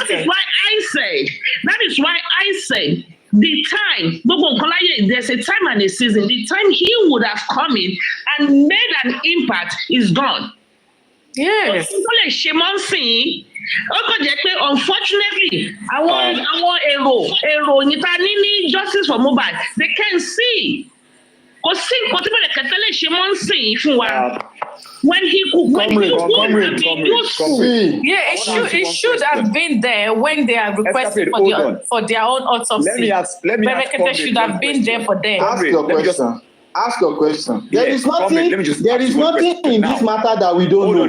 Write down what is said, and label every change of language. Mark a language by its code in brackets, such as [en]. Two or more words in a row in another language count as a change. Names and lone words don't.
[en] That is why I say the time, there's a time and a season. The time he would have come in and made an impact is gone. Yes. Unfortunately, [yo] àwọn èrò níta ní [en] justice for Mohbad, they can see. [yo] Kò sí nǹkan tí Brekete lè ṣe mọ́ ń sìn fún wa. [en] When he would have been useful. Yeah, it should have been there when they are requesting for their own autopsy. Brekete should have been there for them. Ask your question. There is nothing in this matter that we don't know.